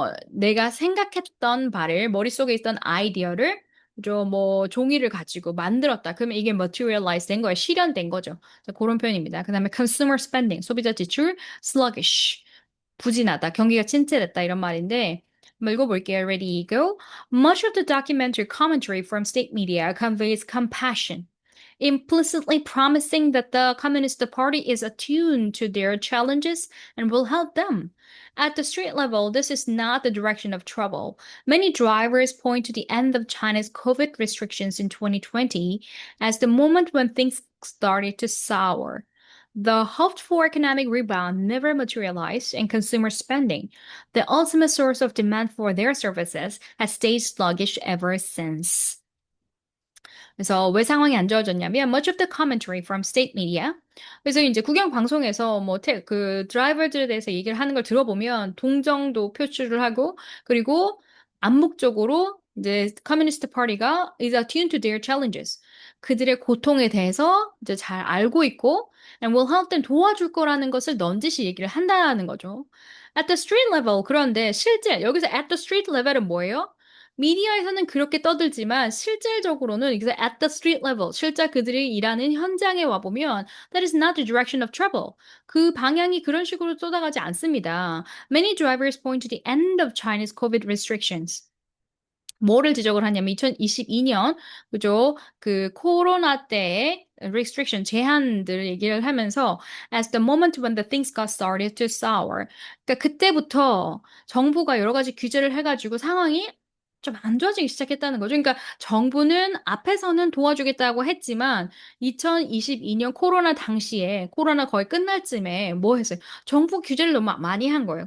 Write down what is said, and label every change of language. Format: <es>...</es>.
<ko>내가 생각했던 바를, 머릿속에 있던 아이디어를, 종이를 가지고 만들었다. 그러면 이게 materialize 된 거예요. 실현된 거죠. 자, 그런 표현입니다. 그 다음에 consumer spending, 소비자 지출, sluggish, 부진하다, 경기가 침체됐다, 이런 말인데, 한번 읽어볼게요.</ko> <en>Ready, go. Much of the documentary commentary from state media conveys compassion, implicitly promising that the Communist Party is attuned to their challenges and will help them. At the street level, this is not the direction of trouble. Many drivers point to the end of China's COVID restrictions in 2020 as the moment when things started to sour. The hoped for economic rebound never materialized, and consumer spending, the ultimate source of demand for their services, has stayed sluggish ever since.</en> <ko>그래서 왜 상황이 안 좋아졌냐면</ko> <en>much of the commentary from state media.</en> <ko>그래서 이제 국영 방송에서 그 드라이버들에 대해서 얘기를 하는 걸 들어보면 동정도 표출을 하고 그리고 암묵적으로 이제 커뮤니스트 파티가</ko> <en>is attuned to their challenges.</en> <ko>그들의 고통에 대해서 이제 잘 알고 있고</ko> <en>and will help them</en> <ko>도와줄 거라는 것을 넌지시 얘기를 한다는 거죠.</ko> <en>At the street level</en> <ko>그런데 실제 여기서</ko> <en>at the street level은 뭐예요?</en> <ko>미디어에서는 그렇게 떠들지만 실질적으로는 이제 at the street level, 실제 그들이 일하는 현장에 와보면</ko> <en>that is not the direction of travel.</en> <ko>그 방향이 그런 식으로 쏟아가지 않습니다.</ko> <en>Many drivers point to the end of China's COVID restrictions.</en> <ko>뭐를 지적을 하냐면 2022년 그죠? 그 코로나 때의</ko> <en>restriction</en> <ko>제한들을 얘기를 하면서</ko> <en>as the moment when the things got started to sour.</en> <ko>그러니까 그때부터 정부가 여러 가지 규제를 해가지고 상황이 좀 안 좋아지기 시작했다는 거죠. 그러니까 정부는 앞에서는 도와주겠다고 했지만 2022년 코로나 당시에 코로나 거의 끝날 쯤에 뭐 했어요? 정부 규제를 너무 많이 한 거예요.</ko>